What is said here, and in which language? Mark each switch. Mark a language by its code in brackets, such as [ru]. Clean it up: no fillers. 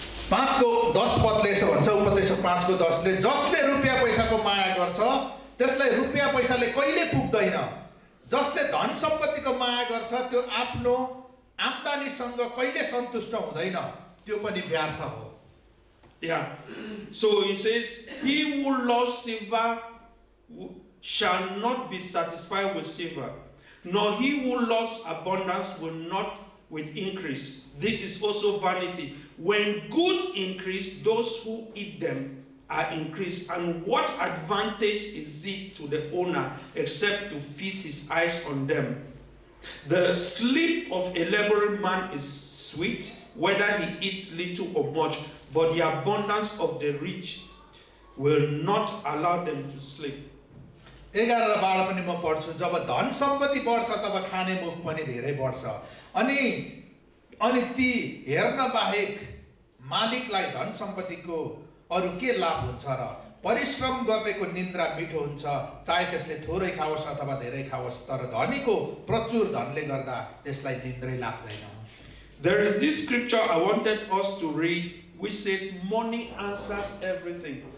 [ne] 5 को 10 पदले यसो भन्छ, उपदेशक 5 को 10 ले, जसले रुपैयाँ पैसाको माया गर्छ त्यसलाई रुपैयाँ पैसाले कहिले पुग्दैन। जसले धन सम्पत्तिको माया गर्छ त्यो आफ्नो आम्दानीसँग कहिले सन्तुष्ट हुँदैन, त्यो पनि व्यर्थ हो। [en] Yeah. So he says, he who loves silver shall not be satisfied with silver, nor he who loves abundance will not with increase. This is also vanity. When goods increase, those who eat them are increased. And what advantage is it to the owner except to feast his eyes on them? The sleep of a laboring man is sweet, whether he eats little or much, but the abundance of the rich will not allow them to sleep. [ne] 11 र 12 पनि म पढ्छु। जब धन सम्पत्ति बढ्छ तब खाने मुख पनि धेरै बढ्छ, अनि ती हेर्न बाहेक मालिकलाई धन सम्पत्तिको अरु के लाभ हुन्छ र? परिश्रम गर्नेको निन्द्रा मिठो हुन्छ, चाहे त्यसले थोरै खाओस् अथवा धेरै खाओस्, तर धनीको प्रचुर धनले गर्दा त्यसलाई निन्द्रै लाग्दैन। [en] There is this scripture I wanted us to read which says money answers everything.